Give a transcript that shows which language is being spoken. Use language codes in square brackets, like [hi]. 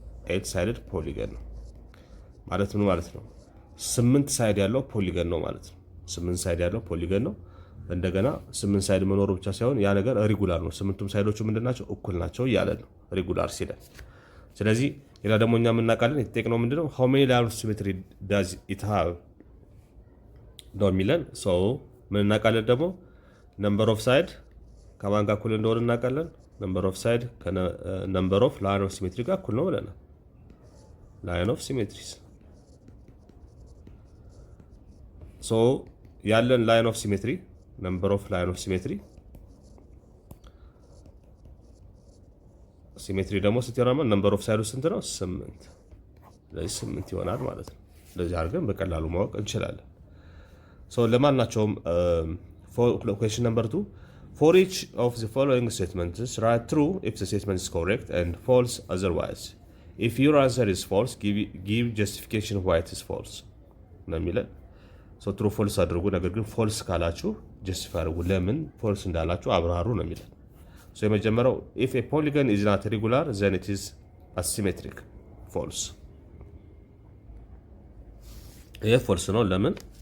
[am] 8 ሳይድድ ፖሊገን ነው ማለት ምን ማለት ነው? 8 ሳይድ ያለው ፖሊገን ነው ማለት ነው። 8 ሳይድ ያለው ፖሊገን ነው። እንደገና 8 ሳይድ መኖሩ ብቻ ሳይሆን ያ ነገር ሬጉላር ነው። 8ቱም ሳይዶቹ ምንድናቸው? እኩል ናቸው እያለ ነው ሬጉላር ሲለን። ስለዚህ ሌላ ደግሞ እኛ የምናውቃለን የተጠየቅነው ምንድነው? [en] how many lines of symmetry does it have ነው የሚለን። [am] ሰው ምን እናውቃለን ደግሞ? ነምበር ኦፍ ሳይድ ከማን ጋር እኩል እንደሆነ እናውቃለን። ነምበር ኦፍ ሳይድ ከነምበር ኦፍ ላይን ኦፍ ሲሜትሪ ጋር እኩል ነው ብለናል። ላይን ኦፍ ሲሜትሪስ ሶ ያለን ላይን ኦፍ ሲሜትሪ ነምበር ኦፍ ላይን ኦፍ ሲሜትሪ ሲሜትሪ ደግሞ ስንት ይሆናል? ነምበር ኦፍ ሳይዱ ስንት ነው? [en] 8። [am] ስለዚህ 8 ይሆናል ማለት ነው። ስለዚህ አድርገን በቀላሉ ማወቅ እንችላለን። [en] ሶ ለማናቸውም question number 2 for each of the following statements write true if the statement is correct and false otherwise. If your answer is false, [am] give justification why it is false ነው የሚለን። ሶ ትሩ ፎልስ አድርጉ። ነገር ግን ፎልስ ካላችሁ ጀስቲፋይ አድርጉ፣ ለምን ፎልስ እንዳላችሁ አብራሩ ነው የሚለን። ሶ የመጀመሪያው [en] if a polygon is not regular then it is asymmetric false። [am] ይሄ ፎልስ ነው። ለምን?